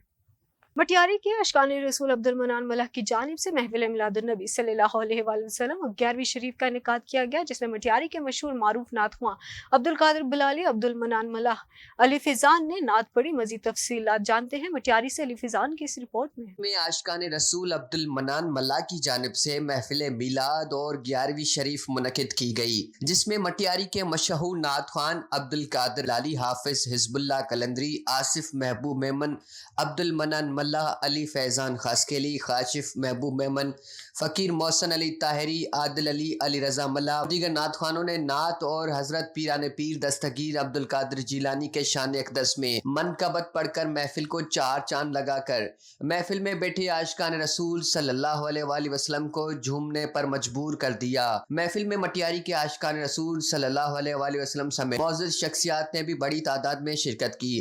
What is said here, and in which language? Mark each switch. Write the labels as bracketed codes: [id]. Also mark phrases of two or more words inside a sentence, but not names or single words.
[ur] مٹیاری کے عاشقان رسول عبد المنان ملاح کی جانب سے محفل میلادالنبی [ar] صلى الله عليه وسلم [ur] اور 11ویں شریف کا انعقاد کیا گیا جس میں مٹیاری کے مشہور معروف نعت ہوا عبد القادر بلالی عبد المنان ملاح علی فیضان نے نعت پڑھی. مزید تفصیلات جانتے ہیں مٹیاری سے علی فیضان کی اس رپورٹ میں. عاشقان رسول عبد المنان ملاح کی جانب سے محفل میلاد اور 11ویں شریف منعقد کی گئی جس میں مٹیاری کے مشہور نعت خان عبد القادر بلالی حافظ حزب اللہ قلندری آصف محبوب میمن عبد المنان علی فیضان خاصخیلی خاشف محبوب میمن فقیر محسن علی طاہری عادل علی علی رضا ملاح دیگر نعت خوانوں نے نعت اور حضرت پیران پیر دستگیر عبد القادر جیلانی کے شان اقدس میں منقبت پڑھ کر محفل کو چار چاند لگا کر محفل میں بیٹھے عاشقان رسول [ar] صلى الله عليه وسلم [ur] کو جھومنے پر مجبور کر دیا. محفل میں مٹیاری کے عاشقان رسول [ar] صلى الله عليه وسلم [ur] سمیت موجود شخصیات نے بھی بڑی تعداد میں شرکت کی.